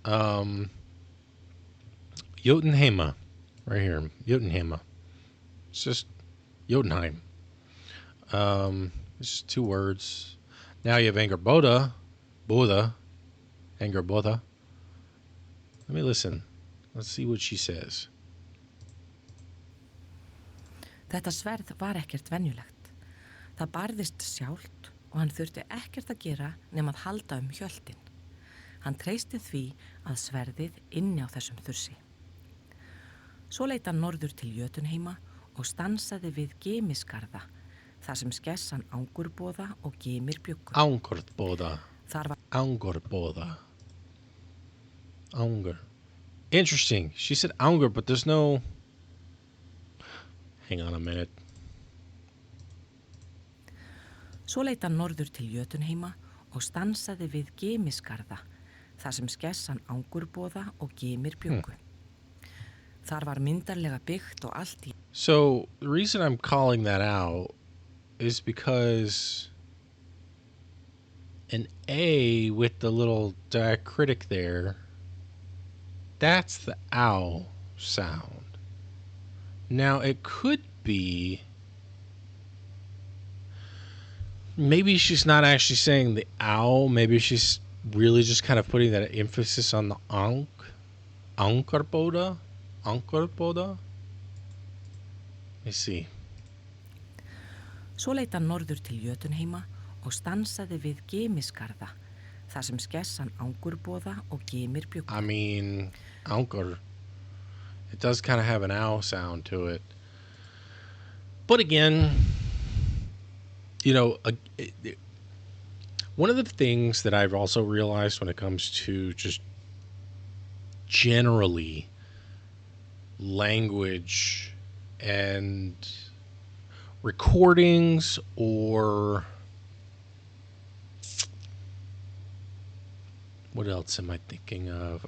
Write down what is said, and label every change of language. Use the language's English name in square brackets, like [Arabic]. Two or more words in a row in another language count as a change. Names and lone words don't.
[English] Jotunheima, right here, Jotunheima. It's just Jotunheim. It's just two words. Now you have Angerboda, Angerboda. Let me listen. Let's see what she says. [Icelandic] Þetta sverð var ekkert venjulegt. Það barðist sjálft og hann þurfti ekkert að gera nema að halda hjöltin. Hann treysti því að sverðið inni á þessum þursi. Svo leit hann norður til Jötunheima og stansaði við Gemisgarða, þar sem skessan Angurboða og Gemir bjuggu. Angurboða. Þar var Angurboða. Angur. [English] Interesting. She said Aunger, but there's no... Hang on a minute. [Icelandic] Svo leit hann norður til Jötunheima og stansaði við Gemisgarða, þar sem skessan Angurboða og Gemir bjuggu. Þar var myndarlega byggt og allt í... [English] So, the reason I'm calling that out is because an A with the little diacritic there, that's the ow sound. Now, it could be... Maybe she's not actually saying the ow. Maybe she's really just kind of putting that emphasis on the Angurboða. Angurboða? Let me see. [Icelandic] Svo leit hann norður til Jötunheima og stansaði við Gemisgarða, þar sem skessan Angurboða og Gemir bjuggu. [English] I mean, Angur. It does kind of have an ow sound to it. But again, you know, one of the things that I've also realized when it comes to just generally language and recordings, or what else am I thinking of?